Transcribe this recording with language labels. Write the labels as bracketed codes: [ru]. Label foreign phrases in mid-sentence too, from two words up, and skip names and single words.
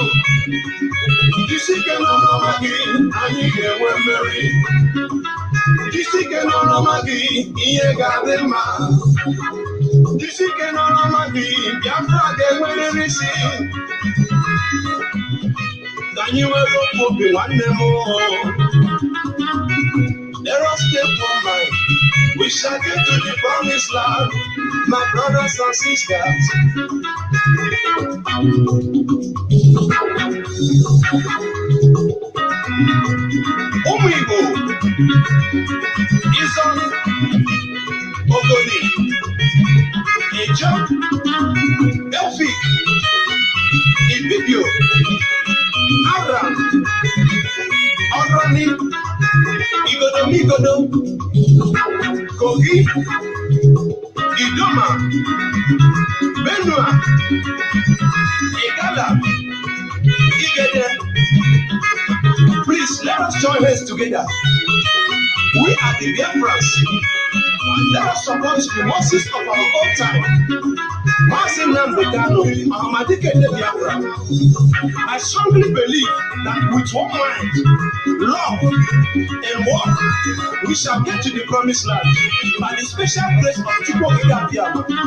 [ig] Jisike n'ọrụ ọma gị anyị ga-enwe mmeri. Jisike n'ọrụ ọma gị ihe ga-adị mma. Jisike n'ọrụ ọma gị Biafra ga-enwerịrị isi. Ka anyị were ofu obi nwanne m. [en] Let us take one mind. We shall get to the promised land, my brothers and sisters. [ig] Ụmụ Igbo, Izon, Ogoni, Ejo, Elfik, Ibibio, Aram, Orani, Igodo, Kogi, Idoma, Benua, Igala, Igede. [en] Please let us join hands together. We are the Biafrans. Let us support the Moses of our own time. [ig] Mazi Nnamdi Kanu, ọhamadike ndị Biafra. [en] I strongly believe that with one mind, love, and work, we shall get to the promised land by the special grace of Chukwu okike abịa ma.